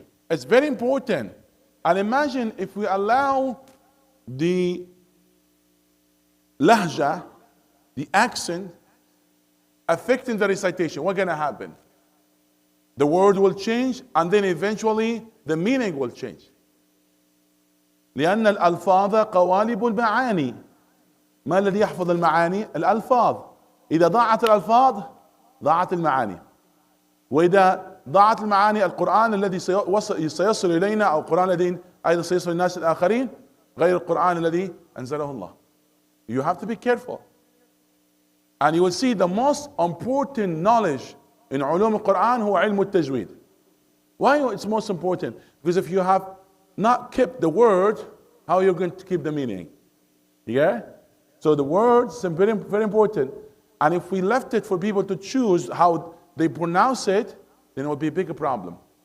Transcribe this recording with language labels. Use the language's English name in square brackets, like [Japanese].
[English] It's very important. And imagine if we allow the lahja, the accent, affecting the recitation. What's going to happen? The word will change, and then eventually the meaning will change. [Arabic] لأن الألفاظ قوالب المعاني. ما الذي يحفظ المعاني؟ الألفاظ. إذا ضاعت الألفاظ ضاعت المعاني. وإذا ضاعت المعاني، القرآن الذي سيصل إلينا أو القرآن الذي أيضا سيصل للناس الآخرين غير القرآن الذي أنزله الله. [English] You have to be careful. And you will see the most important knowledge in [Arabic] علوم القرآن هو علم التجويد. [English] Why it's most important? Because if you have not kept the word, how are you going to keep the meaning? Yeah? So the words are very, very important. And if we left it for people to choose how they pronounce it, then it would be a bigger problem.